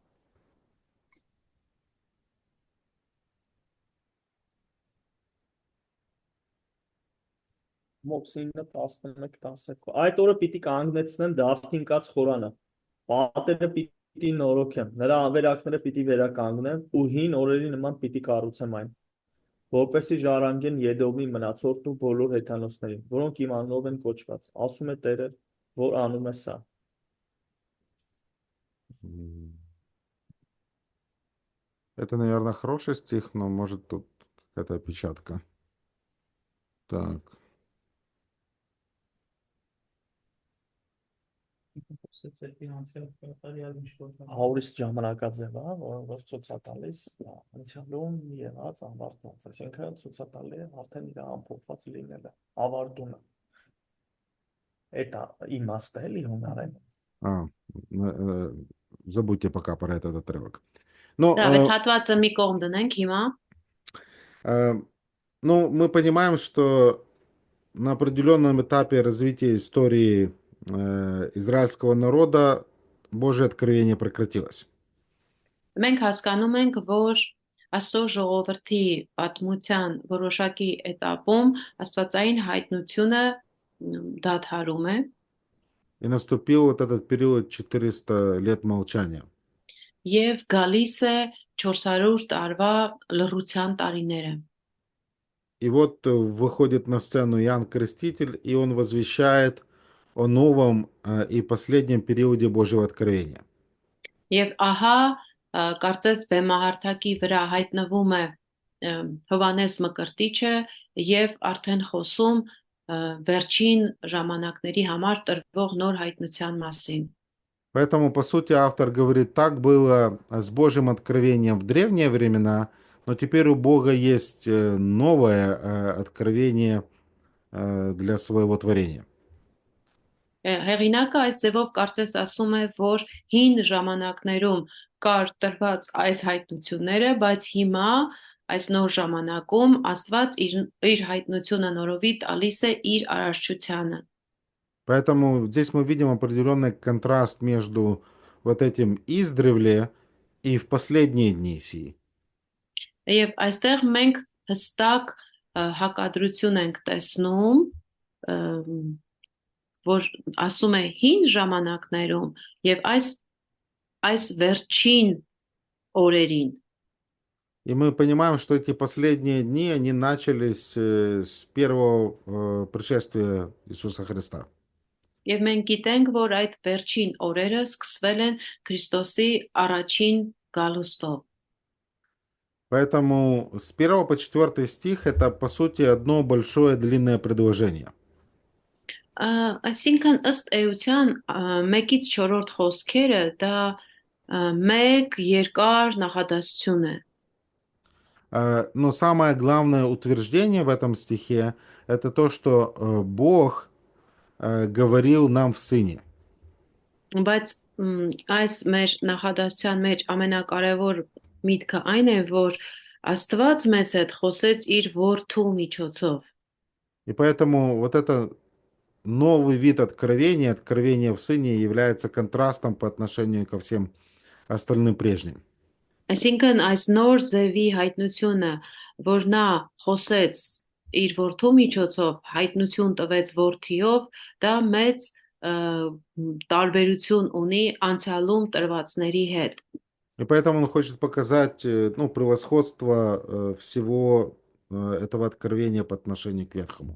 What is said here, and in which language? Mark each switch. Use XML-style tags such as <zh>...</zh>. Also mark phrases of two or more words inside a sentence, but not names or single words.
<hy>Մոքսինը 11-12 Այդ օրը պիտի կանգնեցնեմ Դավթին կաց խորանը, պատերը պիտի նորոգեմ, նրա ավերակները պիտի վերականգնեմ ու հին օրերի նման պիտի կառուցեմ այն։ որպեսզի ժառանգեն Եդոմի մնացորդն ու բոլոր հեթանոսներին, որոնք իմ անունով են կոչված, ասում է Տերը, որ անում է սա։</hy> <ru>Это, наверное, хороший стих, но может тут какая-то опечатка. Так.</ru> <hy>Հաուրիստ ժամանակաձև է, որ ցույց է տալիս անցյալում եղած ավարտված, այսինքն ցույց է տալի արդեն իր ամփոփված լինելը, ավարտումը։ Это իմաստը էլի հունարեն։</hy> <ru>Забудьте пока про этот отрывок. Но,</ru> <hy>Դա այդ հատվածը մի կողմ դնենք հիմա։</hy> <ru>ну, мы понимаем, что на определенном этапе развития истории израильского народа Божье откровение прекратилось.</ru> <hy>Մենք հասկանում ենք, որ Աստծո ժողովրդի պատմության որոշակի этаպում աստվածային հայտնությունը դադարում է</hy> <ru>И наступил вот этот период 400 лет молчания.</ru> <hy>եւ գալիս է 400 տարվա լռության տարիները։</hy> <ru>И вот выходит на сцену Иоанн Креститель, и он возвещает о новом и последнем периоде Божьего откровения.</ru> <hy>Եվ ահա կարծես բեմահարթակի վրա հայտնվում է Հովանես Մկրտիչը եւ արդեն խոսում վերջին ժամանակների համար տրվող նոր հայտնության մասին։</hy> <ru>Поэтому, по сути, автор говорит, так было с Божьим откровением в древние времена, но теперь у Бога есть новое откровение для своего творения.</ru> <hy>Հեղինակը այս ձևով կարծես ասում է, որ հին ժամանակներում կար տրված այս հայտնությունները, բայց հիմա այս նոր ժամանակում Աստված իր հայտնությունը նորովի տալիս է իր արարչությանը։</hy> <ru>Поэтому здесь мы видим определенный контраст между вот этим издревле и в последние дни сии.</ru> <hy>Եվ այստեղ մենք հստակ հակադրություն ենք տեսնում, որ ասում է հին ժամանակներում եւ այս վերջին օրերին։</hy> <ru>И мы понимаем, что эти последние дни, они начались с первого пришествия Иисуса Христа.</ru> <hy>Եվ մենք գիտենք, որ այդ վերջին օրերը սկսվել են Քրիստոսի առաջին գալուստով։</hy> <ru>Поэтому с 1 по 4 стих это, по сути, одно большое длинное предложение.</ru> <hy>Այսինքն ըստ էության 1-ից 4-րդ խոսքերը դա մեկ երկար նախադասություն է։</hy> <ru>Но самое главное утверждение в этом стихе это то, что Бог говорил нам в Сыне.</ru> <hy>Բայց այս մեր նախադասության մեջ ամենակարևոր միտքը այն է, որ Աստված մեզ հետ խոսեց իր որդու միջոցով։</hy> <ru>И поэтому вот это новый вид откровения, откровение в Сыне, является контрастом по отношению ко всем остальным прежним.</ru> <hy>Այսինքն այս նոր ձևի հայտնությունը, որ նա խոսեց իր որդու միջոցով, հայտնություն տվեց որդիով, դա մեծ տարբերություն ունի անցյալում տրվածների հետ։</hy> <ru>И поэтому он хочет показать превосходство всего этого откровения по отношению к Ветхому.</ru>